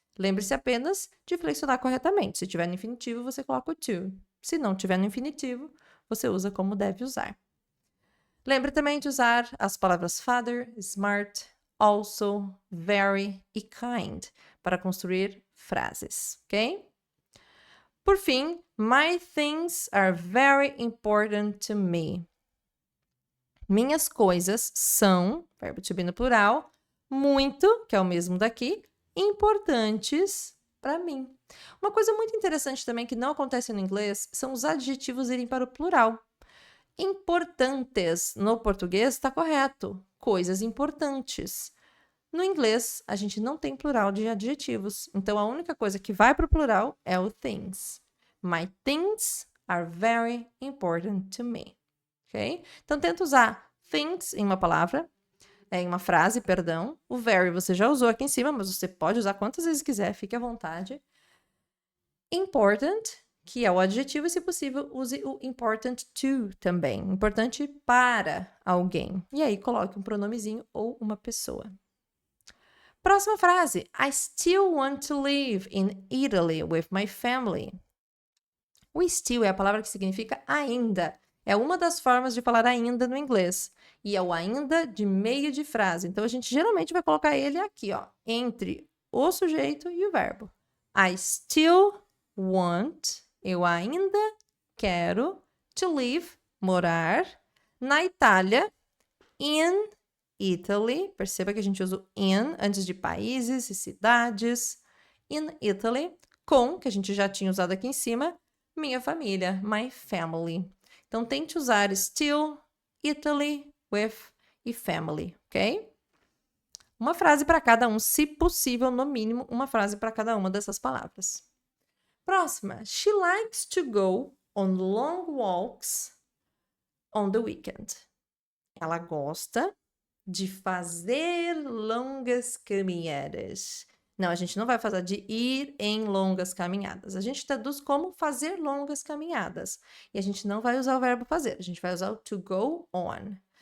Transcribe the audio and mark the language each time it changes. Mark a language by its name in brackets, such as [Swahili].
[Portuguese] Lembre-se apenas de flexionar corretamente. Se tiver no infinitivo, você coloca o to. Se não tiver no infinitivo, você usa como deve usar. Lembre também de usar as palavras father, smart, also, very e kind para construir frases, ok? Por fim, [English] my things are very important to me. [Portuguese] Minhas coisas são, verbo to be no plural, muito, que é o mesmo daqui, importantes para mim. Uma coisa muito interessante também que não acontece no inglês são os adjetivos irem para o plural. Importantes no português está correto, coisas importantes. No inglês, a gente não tem plural de adjetivos, então a única coisa que vai para o plural é o things. [English] My things are very important to me. Ok? [Portuguese] Então, tenta usar things em uma palavra, em uma frase, perdão. O very você já usou aqui em cima, mas você pode usar quantas vezes quiser, fique à vontade. Important, que é o adjetivo, e se possível, use o important to também. Importante para alguém. E aí, coloque um pronomezinho ou uma pessoa. Próxima frase. [English] I still want to live in Italy with my family. [Portuguese] O still é a palavra que significa ainda. É uma das formas de falar ainda no inglês. E é o ainda de meio de frase. Então, a gente geralmente vai colocar ele aqui, ó, entre o sujeito e o verbo. [English] I still want, [Portuguese] eu ainda quero, [English] to live, [Portuguese] morar, na Itália, [English] in Italy. [Portuguese] Perceba que a gente usa o in antes de países e cidades. [English] In Italy, [Portuguese] com, que a gente já tinha usado aqui em cima, minha família, [English] my family. [Portuguese] Então, tente usar still, Italy, with e family, ok? Uma frase para cada um, se possível, no mínimo, uma frase para cada uma dessas palavras. Próxima. [English] She likes to go on long walks on the weekend. [Portuguese] Ela gosta de fazer longas caminhadas. Não, a gente não vai fazer de ir em longas caminhadas. A gente traduz como fazer longas caminhadas. E a gente não vai usar o verbo fazer. A gente vai usar o to go on.